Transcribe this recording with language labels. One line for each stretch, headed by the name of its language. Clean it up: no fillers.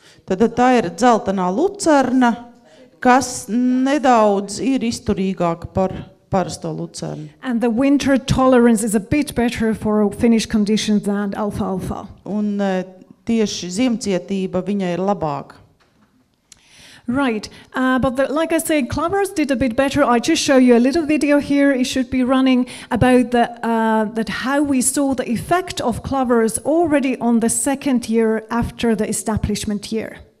Latvian: Tad tā ir dzeltenā lucerna, kas nedaudz ir izturīgāka par parasto lucernu.
English: And the winter tolerance is a bit better for Finnish conditions than alfalfa.
Latvian: Un tieši ziemcietība viņai ir labāka.
English: Right, but like I said, clovers did a bit better. I just show you a little video here. It should be running about that how we saw the effect of clovers already on the 2nd year after the establishment year.